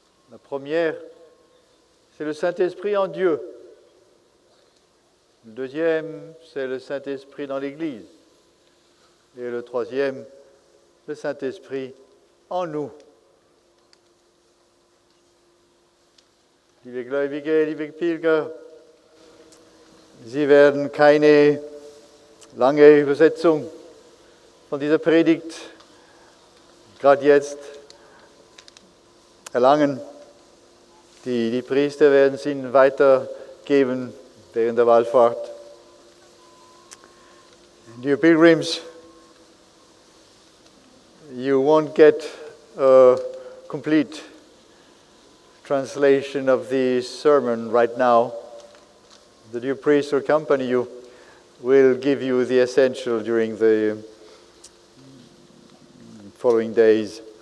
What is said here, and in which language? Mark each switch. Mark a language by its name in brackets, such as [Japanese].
[French] La première, c'est le Saint-Esprit en Dieu. Le deuxième, c'est le Saint-Esprit dans l'Église. Et le troisième, le Saint-Esprit en nous. [German] Liebe Gläubige, liebe Pilger, Sie werden keine lange Übersetzung von dieser Predigt gerade jetzt erlangen. Die Priester werden es Ihnen weitergeben während der Wallfahrt. [English] Dear pilgrims, you won't get a complete translation of the sermon right now. The dear priest who accompany you will give you the essential during the following days.